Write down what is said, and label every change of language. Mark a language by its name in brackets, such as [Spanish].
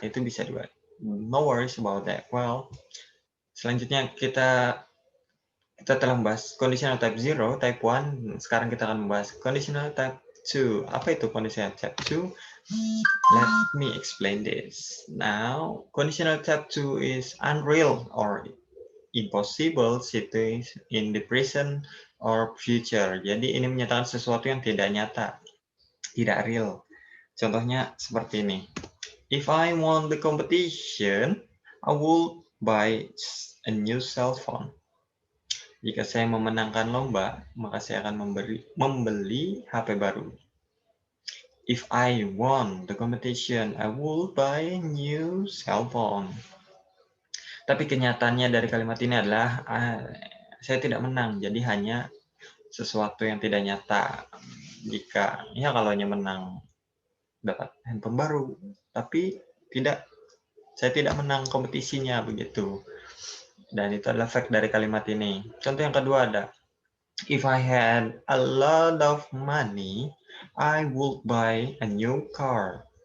[Indonesian] Itu bisa juga. [English] No worries about that. [Indonesian] Well, selanjutnya kita telah membahas conditional type 0, type 1. Sekarang kita akan membahas conditional type 2. Apa itu conditional type 2? [English] Let me explain this. Now, conditional type 2 is unreal or impossible situation in the present or future. [Indonesian] Jadi ini menyatakan sesuatu yang tidak nyata, tidak real. Contohnya seperti ini. [English] If I won the competition, I will buy a new cell phone. [Indonesian] Jika saya memenangkan lomba, maka saya akan membeli HP baru. [English] If I won the competition, I will buy a new cell phone. [Indonesian] Tapi kenyataannya dari kalimat ini adalah saya tidak menang, jadi hanya sesuatu yang tidak nyata. Jika ya kalau hanya menang dapat handphone baru, tapi saya tidak menang kompetisinya begitu. Dan itu adalah fact dari kalimat ini. Contoh yang kedua ada, [English] if I had a lot of money, I would buy a new car.